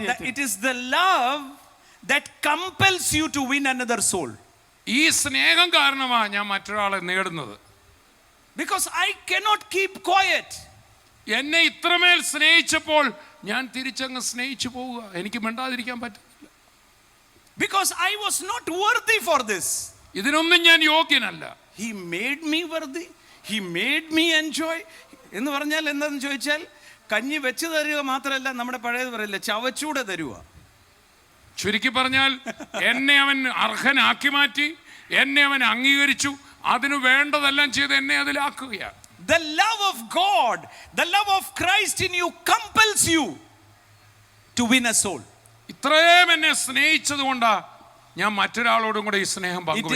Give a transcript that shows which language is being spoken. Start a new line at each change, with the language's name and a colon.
English: It is the love that compels you to win another soul.
Malayalam: ഈ സ്നേഹം കാരണമാണ് ഞാൻ മറ്റൊരാളെ നേടുന്നത്.
English: Because I cannot keep quiet.
Malayalam: എന്നെ ഇത്രമേൽ സ്നേഹിച്ചപ്പോൾ ഞാൻ തിരിച്ചങ്ങ് സ്നേഹിച്ചു പോവുക. എനിക്ക് മിണ്ടാതിരിക്കാൻ പറ്റില്ല.
English: Because I was not worthy for this.
Malayalam: ഇതിനൊന്നും ഞാൻ യോഗ്യനല്ല.
English: He made me worthy. He made me enjoy.
Malayalam: എന്ന് പറഞ്ഞാൽ എന്താണെന്ന് ചോദിച്ചാൽ, കഞ്ഞി വെച്ച് തരുക മാത്രമല്ല, നമ്മുടെ പഴയത് പറയില്ല, ചവച്ചൂടെ തരുക. ചുരുക്കി പറഞ്ഞാൽ എന്നെ അവൻ അർഹനാക്കി മാറ്റി, എന്നെ അവൻ അംഗീകരിച്ചു, അതിനു വേണ്ടതെല്ലാം ചെയ്ത് എന്നെ അതിലാക്കുകയാണ്.
English: The love of God, the love of Christ in you compels you to win a soul.
Malayalam: ഇത്രയും എന്നെ സ്നേഹിച്ചത് കൊണ്ടാ ഞാൻ മറ്റൊരാളോടും കൂടെ ഈ സ്നേഹം പങ്കുവെക്കും.